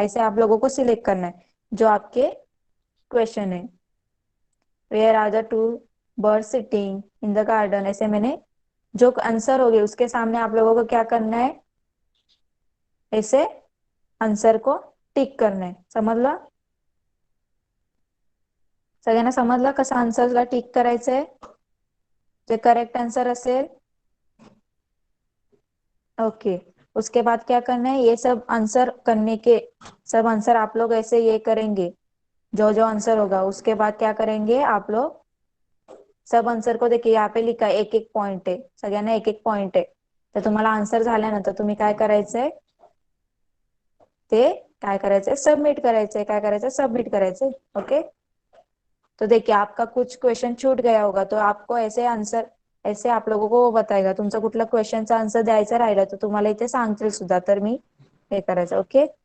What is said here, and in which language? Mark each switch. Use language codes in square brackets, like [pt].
[hi] ऐसे आप लोगों को सिलेक्ट करना है जो आपके क्वेश्चन है। [en] where are the two birds sitting in the garden, [hi] ऐसे मैंने जो आंसर हो गए उसके सामने आप लोगों को क्या करना है, ऐसे आंसर को टिक करना है। [mr] समजलं? सगळ्यांना समजलं कसं आन्सरला टिक करायचंय, जे करेक्ट आंसर असेल? [en] Okay. [hi] उसके बाद क्या करना है, ये सब आंसर करने के, सब आंसर आप लोग ऐसे ये करेंगे, जो जो आंसर होगा उसके बाद क्या करेंगे आप लोग, सब आंसर को देखिए यहाँ पे लिखा है, [mr] एक एक पॉइंट आहे, [hi] सगळ्यांना एक एक पॉइंट आहे। [mr] तर तुम्हाला आन्सर झाल्यानंतर तुम्ही काय करायचंय, ते काय करायचंय, सबमिट करायचंय, काय करायचंय, सबमिट करायचंय। [hi] ओके। तो देखिए आपका कुछ क्वेश्चन छूट गया होगा, तो आपको ऐसे आंसर, ऐसे आप लोगों को वो बताएगा, [mr] तुमचा कुठला क्वेश्चनचा आन्सर द्यायचा राहिला तर तुम्हाला इथे सांगतील सुद्धा, तर मी हे करायचं। [hi] ओके।